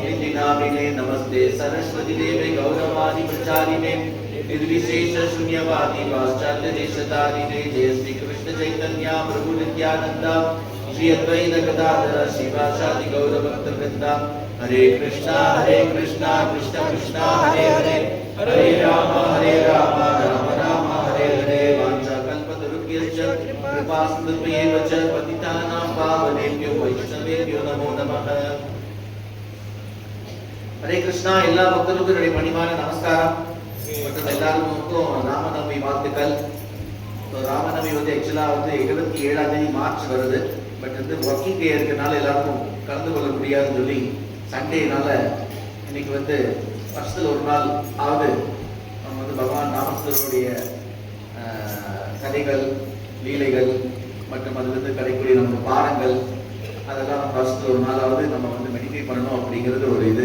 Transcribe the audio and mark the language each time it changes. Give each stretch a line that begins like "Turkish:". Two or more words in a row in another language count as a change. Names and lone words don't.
Sanskrit: नीति नामिने नमस्ते सरस्वती देवे गौरवाणी प्रचारिणे निर्विशेष शून्यवादि वश्चल्य देशतारिणे जय श्री कृष्ण चैतन्य प्रभु नित्यानन्द श्री अद्वैत गदाधर शिवसादि गौर भक्त वृन्द हरे कृष्ण कृष्ण कृष्ण हरे हरे हरे राम राम राम हरे हरे वाञ्छा कल्पतरुभ्यश्च कृपा सिन्धुभ्येवच पतितानां पावनेभ्यो वैष्णवेभ्यो नमो नमः.
Tamil: Hare Krishna எல்லா பக்தர்களுக்கும் என்னுடைய பணிவான நமஸ்காரம் மற்றும் எல்லாருக்கும் ராமநவமி வாழ்த்துக்கள். ராமநவமி ஆக்சுவலா 27 மார்ச் வருது.
English: but working day
Tamil: இருக்கிறதுனால எல்லாருக்கும் கலந்து கொள்ள முடியாதுன்னு சொல்லி சண்டேனால இன்னைக்கு வருஷத்தில் ஒரு நாள் ஆகுது நம்ம பகவான் ராமச்சந்திரனுடைய கதைகள் லீலைகள் மற்றும் அதிலிருந்து கிடைக்கூடிய நம்ம பாடங்கள் அதெல்லாம் நம்ம வருஷத்தில் ஒரு நாளாவது நம்ம மெடிடேட் பண்ணணும் அப்படிங்கிறது ஒரு இது.